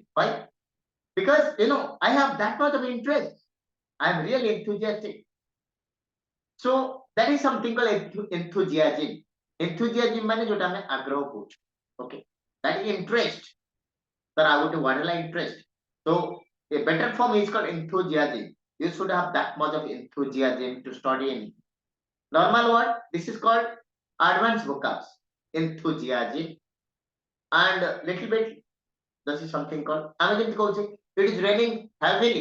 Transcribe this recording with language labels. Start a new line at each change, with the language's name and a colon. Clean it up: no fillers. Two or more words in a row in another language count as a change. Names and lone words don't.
English: Why? Because I have that much of interest. I am really enthusiastic. So that is something called enthusiasm.
Odia: Enthusiasm ମାନେ ଯୋଉଟା ଆମେ ଆଗ୍ରହ କହୁଛୁ.
English: Okay. That is interest. Sir, I want to underline interest. So a better form is called enthusiasm. You should have that much of enthusiasm to study anything. Normal word, this is called advanced vocabs. Enthusiasm and little bit, this is something called, it is raining heavily.